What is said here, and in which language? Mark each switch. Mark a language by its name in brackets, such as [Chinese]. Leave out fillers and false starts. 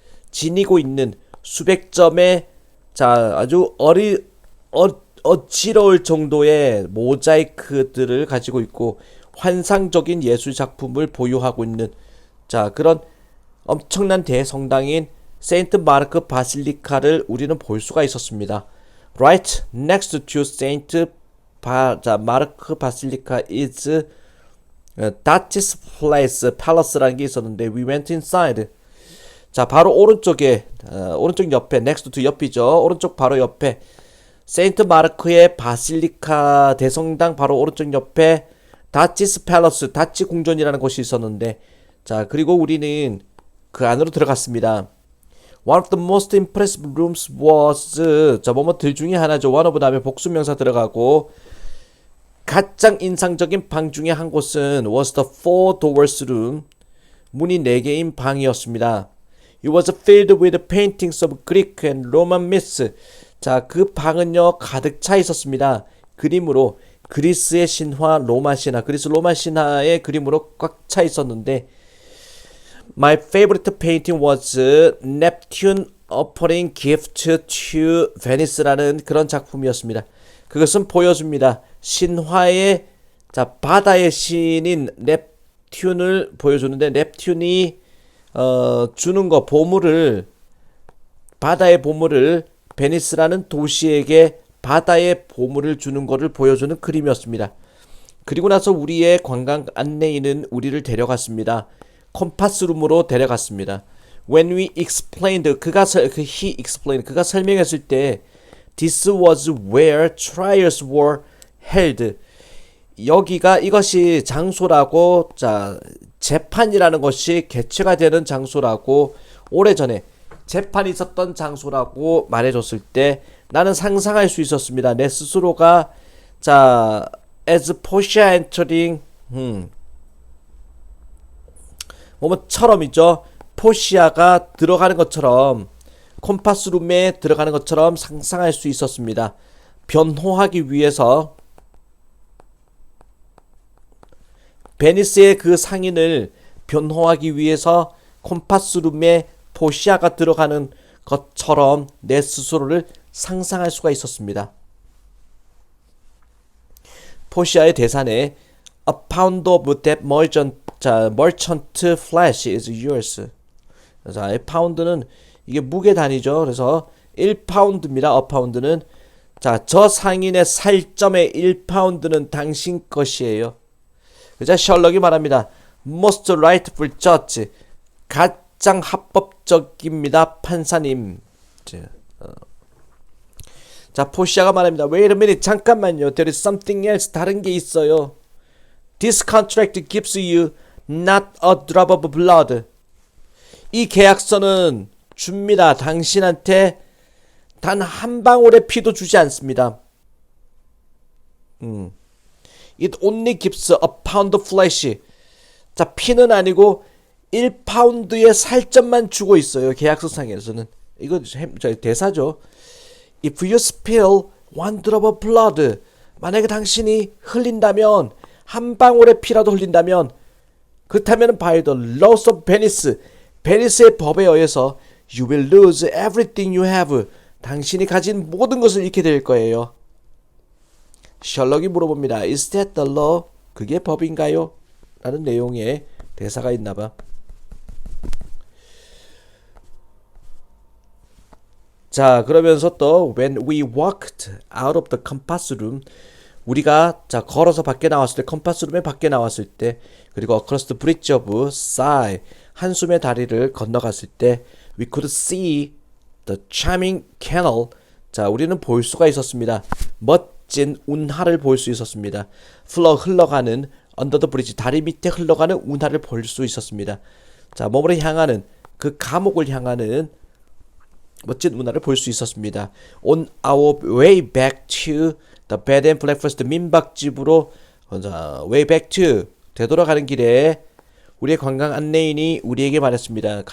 [Korean] 지니고 있는 수백 점의 아주 어지러울 정도의 모자이크들을 가지고 있고 환상적인 예술 작품을 보유하고 있는 그런 엄청난 대성당인 세인트 마르크 바실리카를 우리는 볼 수가 있었습니다. [English] Right next to Saint 마르크 바실리카 is Duchess Palace [Korean] 라는 게 있었는데 [English] we went inside. [Korean] 바로 오른쪽에 오른쪽 옆에 next to 옆이죠. 오른쪽 바로 옆에 세인트 마르크의 바실리카 대성당 바로 오른쪽 옆에 다치스 팰러스, 다치 궁전이라는 곳이 있었는데, 그리고 우리는 그 안으로 들어갔습니다. [English] One of the most impressive rooms was, [Korean] 뭐뭐들 중에 하나죠. one of 다음에 복수명사 들어가고, 가장 인상적인 방 중에 한 곳은 [English] was the four doors room, [Korean] 문이 4개인 방이었습니다. [English] It was filled with paintings of Greek and Roman myths. [Korean] 그 방은요 가득 차 있었습니다. 그림으로 그리스의 신화, 로마 신화, 그리스 로마 신화의 그림으로 꽉 차 있었는데, [English] My favorite painting was Neptune offering gift to Venice [Korean] 라는 그런 작품이었습니다. 그것은 보여줍니다. 신화의 바다의 신인 넵튠을 보여주는데, 넵튠이 주는 거, 보물을, 바다의 보물을 베니스라는 도시에게 바다의 보물을 주는 것을 보여주는 그림이었습니다. 그리고 나서 우리의 관광 안내인은 우리를 데려갔습니다. 컴파스룸으로 데려갔습니다. [English] When we explained, he explained, [Korean] 그가 설명했을 때, [English] this was where trials were held. [Korean] 이것이 장소라고, 재판이라는 것이 개최가 되는 장소라고 오래전에 재판이 있었던 장소라고 말해줬을 때 나는 상상할 수 있었습니다. 내 스스로가 자 [English] as Portia entering [Korean] 뭐뭐처럼이죠. 포시아가 들어가는 것처럼 콤파스룸에 들어가는 것처럼 상상할 수 있었습니다. 변호하기 위해서 베니스의 그 상인을 변호하기 위해서 콤파스룸에 포시아가 들어가는 것처럼 내 스스로를 상상할 수가 있었습니다. 포시아의 대사네 [English] A pound of that merchant flesh is yours. [Korean] 자, 파운드는 이게 무게 단위죠. 그래서 1파운드입니다. A pound는 자, 저 상인의 살점의 1파운드는 당신 것이에요. 자, 셜록이 말합니다. [English] Most rightful judge. [Korean] 가장 합법적입니다. 판사님. 자, 포시아가 말합니다. [English] Wait a minute. [Korean] 잠깐만요. [English] There is something else. [Korean] 다른 게 있어요. [English] This contract gives you not a drop of blood. [Korean] 이 계약서는 줍니다. 당신한테 단 한 방울의 피도 주지 않습니다. [English] It only gives a pound of flesh. [Korean] 자, 피는 아니고 1파운드의 살점만 주고 있어요. 계약서상에서는. 이거 대사죠. [English] If you spill one drop of blood. [Korean] 만약에 당신이 흘린다면 한 방울의 피라도 흘린다면 그렇다면 [English] by the laws of Venice. [Korean] 베니스의 법에 의해서 [English] you will lose everything you have. [Korean] 당신이 가진 모든 것을 잃게 될 거예요. 셜록이 물어봅니다. [English] Is that the law? [Korean] 그게 법인가요? 라는 내용의 대사가 있나봐. [English] 자, 그러면서 또 when we walked out of the compass room [Korean] 우리가 자 걸어서 밖에 나왔을 때 [English] 컴파스룸에 밖에 나왔을 때 그리고 across the bridge of Sigh [Korean] 한숨의 다리를 건너갔을 때 [English] we could see the charming canal. [Korean] 자, 우리는 볼 수가 있었습니다. 멋진 운하를 볼 수 있었습니다. 흘러가는 [English] under the bridge [Korean] 다리 밑에 흘러가는 운하를 볼 수 있었습니다. 자, 몸으로 향하는 그 감옥을 향하는 멋진 운하를 볼 수 있었습니다. [English] On our way back to the bed and breakfast [Korean] 민박집으로 [English] way back to [Korean] 되돌아가는 길에 우리의 관광 안내인이 우리에게 말했습니다.